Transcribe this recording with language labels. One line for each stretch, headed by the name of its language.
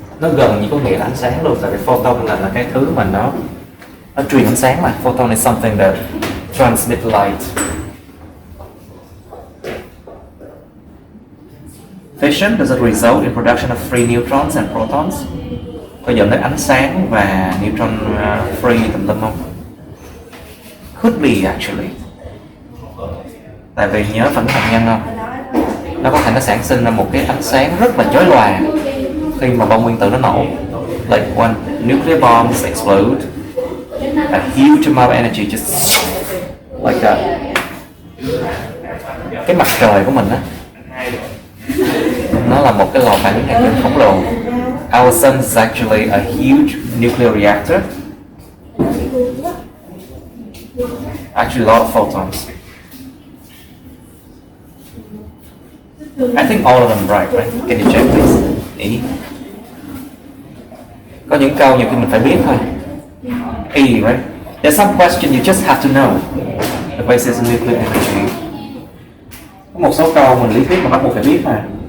Vietnamese: Nó gần như có nghĩa là ánh sáng luôn, tại vì photon là cái thứ mà nó truyền ánh sáng mà.
English: Photon is something that transmit light. Fission, does it result in production of free neutrons and protons?
Vietnamese: Có dẫn tới ánh sáng và neutron free tùm lum không?
English: Could be actually.
Vietnamese: Tại vì nhớ phản ứng hạt nhân không? Nó có thể nó sản sinh ra một cái ánh sáng rất là chói lòa khi mà bom nguyên tử nó nổ.
English: Like when nuclear bombs explode, a huge amount of energy just like that.
Vietnamese: Cái mặt trời của mình á, nó là một cái lò phản ứng hạt nhân khổng lồ.
English: Our sun is actually a huge nuclear reactor. Actually, a lot of photons. I think all of them right? Can you check please? E.
Vietnamese: Có những câu nhiều khi mình phải biết thôi.
English: E, right? There's some question you just have to know. The basis of nuclear energy.
Vietnamese: Có một số câu mình lý thuyết mà bắt buộc phải biết mà.